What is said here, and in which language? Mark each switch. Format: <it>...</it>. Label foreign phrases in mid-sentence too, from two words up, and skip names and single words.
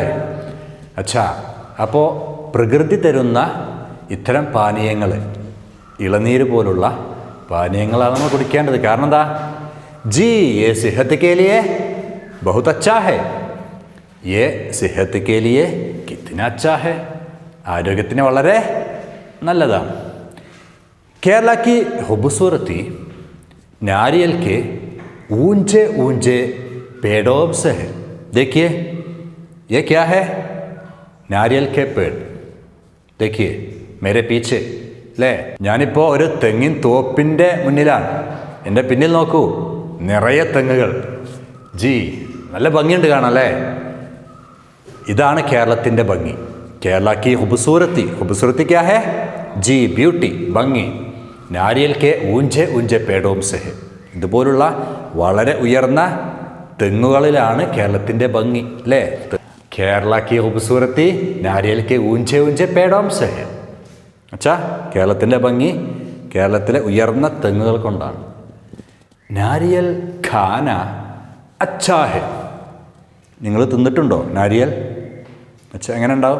<ml>അച്ഛാ, അപ്പോൾ പ്രകൃതി തരുന്ന ഇത്തരം പാനീയങ്ങൾ, ഇളനീര് പോലുള്ള പാനീയങ്ങളാണ് നമ്മൾ കുടിക്കേണ്ടത്. കാരണം എന്താ?</ml> <hi>जी, ये सेहत के लिए बहुत अच्छा है. ये सेहत के लिए कितना अच्छा है.</hi> <ml>ആരോഗ്യത്തിന് വളരെ നല്ലതാണ്.</ml> <hi>केरला की खूबसूरती नारियल के ऊंचे ऊंचे पेड़ों से है. देखिए, ये क्या है? नारियल के पेड़. देखिए मेरे पीछे അല്ലേ?</hi> <ml>ഞാനിപ്പോൾ ഒരു തെങ്ങിൻ തോപ്പിൻ്റെ മുന്നിലാണ്. എൻ്റെ പിന്നിൽ നോക്കൂ, നിറയെ തെങ്ങുകൾ. ജി, നല്ല ഭംഗിയുണ്ട് കാണാം അല്ലേ? ഇതാണ് കേരളത്തിൻ്റെ ഭംഗി.</ml> <hi>കേരള की खूबसूरती.</hi> <ml>खूबसूरती क्या है? जी, ब्यूटी,</ml> <hi>ഭംഗി. नारियल के ऊंचे ऊंचे पेड़ों से.</hi> <ml>ഇതുപോലുള്ള വളരെ ഉയർന്ന തെങ്ങുകളിലാണ് കേരളത്തിൻ്റെ ഭംഗി അല്ലേ?</ml> <hi>കേരള की खूबसूरती नारियल के ऊंचे ऊंचे पेड़ों से.</hi> <ml>അച്ഛാ, കേരളത്തിൻ്റെ ഭംഗി കേരളത്തിലെ ഉയർന്ന തെങ്ങുകൾ കൊണ്ടാണ്.</ml> <hi>नारियल खाना अच्छा है.</hi> <ml>നിങ്ങൾ തിന്നിട്ടുണ്ടോ നാരിയൽ? അച്ഛാ, എങ്ങനെ ഉണ്ടാവും?</ml>